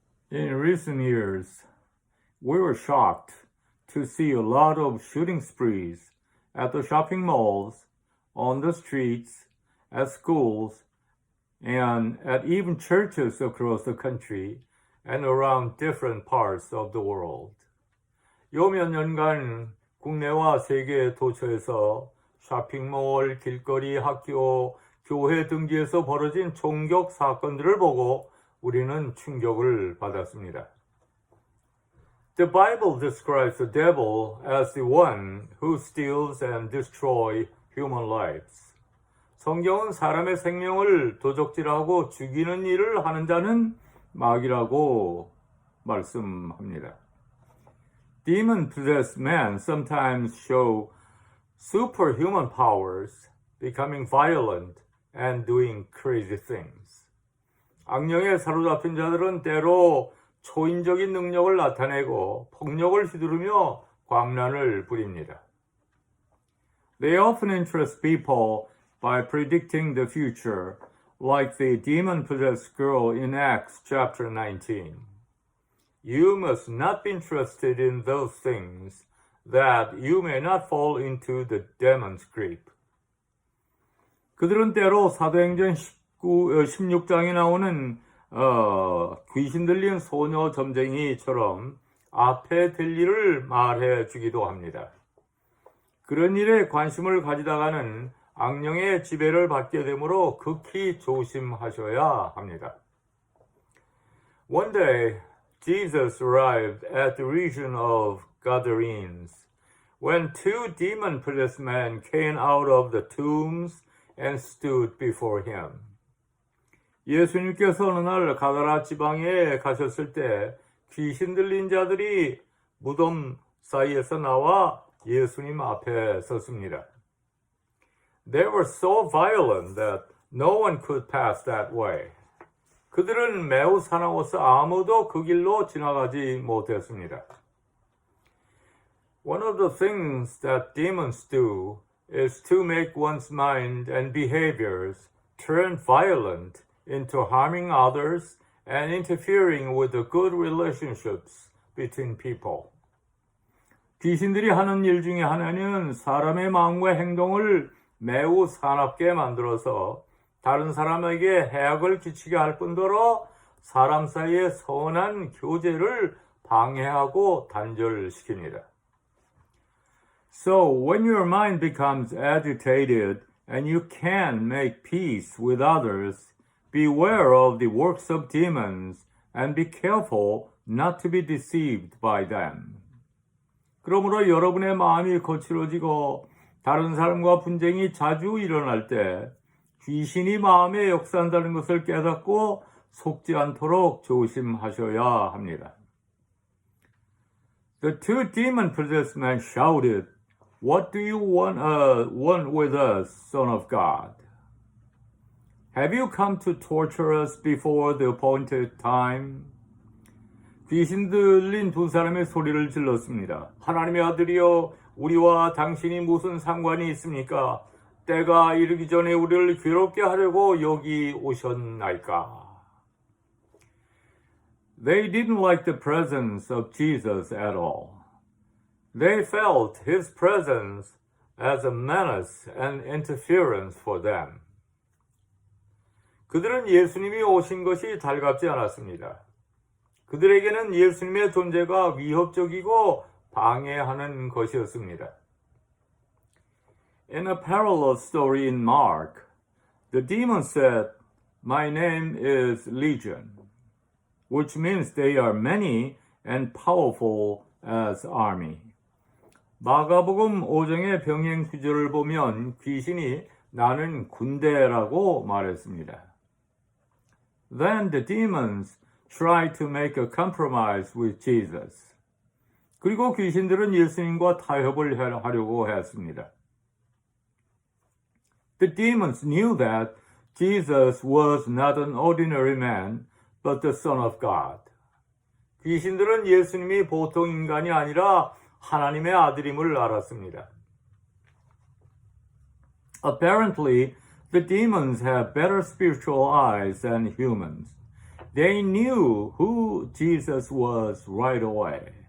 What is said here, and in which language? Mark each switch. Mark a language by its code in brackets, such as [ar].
[en] In recent years, we were shocked to see a lot of shooting sprees at the shopping malls, on the streets, at schools, and at even churches across the country and around different parts of the world. [ko] 요 몇 년간 국내와 세계 도처에서 쇼핑몰, 길거리, 학교, 교회 등지에서 벌어진 총격 사건들을 보고 우리는 충격을 받았습니다. [en] The Bible describes the devil as the one who steals and destroys human lives. [ko] 성경은 사람의 생명을 도적질하고 죽이는 일을 하는 자는 마귀라고 말씀합니다. [en] Demon-possessed men sometimes show superhuman powers, becoming violent and doing crazy things. [ko] 악령에 사로잡힌 자들은 때로 초인적인 능력을 나타내고 폭력을 휘두르며 광란을 부립니다. [en] They often interest people by predicting the future, like the demon-possessed girl in Acts chapter 19. You must not be interested in those things, that you may not fall into the demon's grip. [ko] 그들은 때로 사도행전 16장에 나오는 귀신 들린 소녀 점쟁이처럼 앞에 될 일을 말해 주기도 합니다. 그런 일에 관심을 가지다가는 악령의 지배를 받게 되므로 극히 조심하셔야 합니다. [en] One day, Jesus arrived at the region of Gadarenes, when two demon-possessed men came out of the tombs and stood before him. [ko] 예수님께서 어느 날 가다라 지방에 가셨을 때 귀신 들린 자들이 무덤 사이에서 나와 예수님 앞에 섰습니다. [en] They were so violent that no one could pass that way. [ko] 그들은 매우 사나워서 아무도 그 길로 지나가지 못했습니다. [en] One of the things that demons do is to make one's mind and behaviors turn violent into harming others and interfering with the good relationships between people. [ko] 귀신들이 하는 일 중에 하나는 사람의 마음과 행동을 매우 사납게 만들어서 다른 사람에게 해악을 끼치게 할 뿐더러 사람 사이의 선한 교제를 방해하고 단절시킵니다. [en] So when your mind becomes agitated and you can't make peace with others, beware of the works of demons and be careful not to be deceived by them. [ko] 그러므로 여러분의 마음이 거칠어지고 다른 사람과 분쟁이 자주 일어날 때 귀신이 마음에 역사한다는 것을 깨닫고 속지 않도록 조심하셔야 합니다. [en] The two demon-possessed men shouted, "What do you want with us, Son of God? Have you come to torture us before the appointed time?" [ko] 귀신 들린 두 사람의 소리를 질렀습니다. 하나님의 아들이여, 우리와 당신이 무슨 상관이 있습니까? 때가 이르기 전에 우리를 괴롭게 하려고 여기 오셨나이까? [en] They didn't like the presence of Jesus at all. They felt his presence as a menace and interference for them. [ko] 그들은 예수님이 오신 것이 달갑지 않았습니다. 그들에게는 예수님의 존재가 위협적이고 방해하는 것이었습니다. [en] In a parallel story in Mark, the demon said, "My name is Legion," which means they are many and powerful as army. [ko] 마가복음 5장의 병행 구절을 보면 귀신이 나는 군대라고 말했습니다. [en] Then the demons tried to make a compromise with Jesus. [ko] 그리고 귀신들은 예수님과 타협을 하려고 했습니다. [en] The demons knew that Jesus was not an ordinary man, but the Son of God. [ko] 귀신들은 예수님이 보통 인간이 아니라 하나님의 아들임을 알았습니다. [en] Apparently, the demons have better spiritual eyes than humans, They knew who Jesus was right away.